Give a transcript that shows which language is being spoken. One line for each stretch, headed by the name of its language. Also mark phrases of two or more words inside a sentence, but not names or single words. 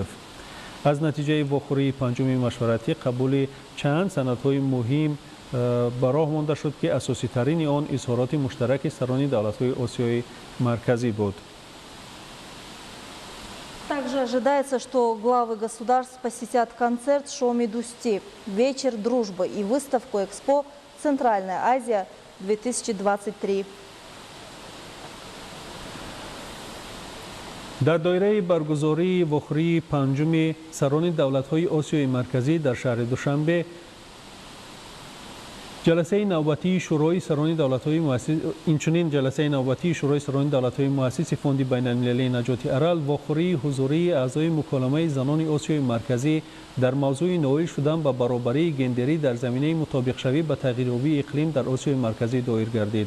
Persian: از نتیجه واخوری پنجم مشورتی قبول چند سندهای مهم به راه مانده شد که اساسی ترین آن اظهارات مشترک سران دولت‌های آسیای مرکزی بود.
Russian: Также ожидается, что главы государств посетят концерт Шоми Дусти, вечер дружбы и выставку Экспо «Центральная Азия-2023».
Persian: در دایره برگزاری واخوری پنجم سران دولت‌های آسیای مرکزی در شهر دوشنبه جلسه نوبتی شورای سران دولت‌های مؤسس اینچنین جلسه نوبتی شورای سران دولت‌های مؤسس فوند بین المللی نجات ارال واخوری حضوری اعضای مکالمه زنان آسیای مرکزی در موضوع نائل شدن به برابری گندری در زمینه مطابق شوی به تغییریابی اقلیم در آسیای مرکزی دایر گردید.